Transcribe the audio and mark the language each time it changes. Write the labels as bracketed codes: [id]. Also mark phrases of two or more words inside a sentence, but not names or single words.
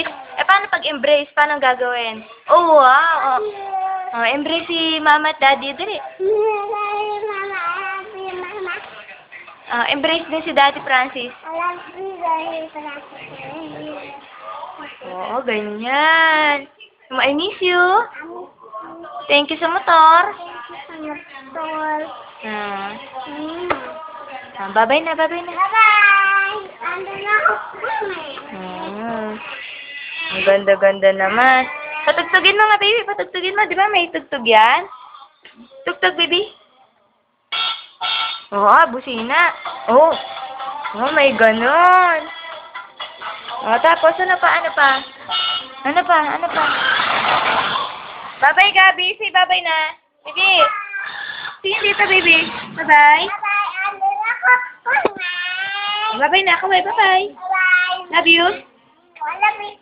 [tl] Paano pag-embrace? Paano gagawin? Wow. Embrace si mama at daddy. Dali. Embrace din si Daddy Francis. Oo, ganyan. [en] I miss you. Thank you sa motor. Bye-bye na, bye-bye na. Bye-bye! [tl] Ando na ako. Ang ganda-ganda naman. Patugtugin mo nga, baby. Patugtugin mo. Di ba may tugtog yan? Tugtog, baby. Busina. May ganon. Tapos, ano pa? Ano pa? Bye-bye, Gabi. [en] Say bye-bye na. Baby. See you dito, baby. Bye-bye. [tl] Bye-bye! Ando na ako. Bye-bye na ako. Bye-bye. [en] Bye-bye! Love you. Love you.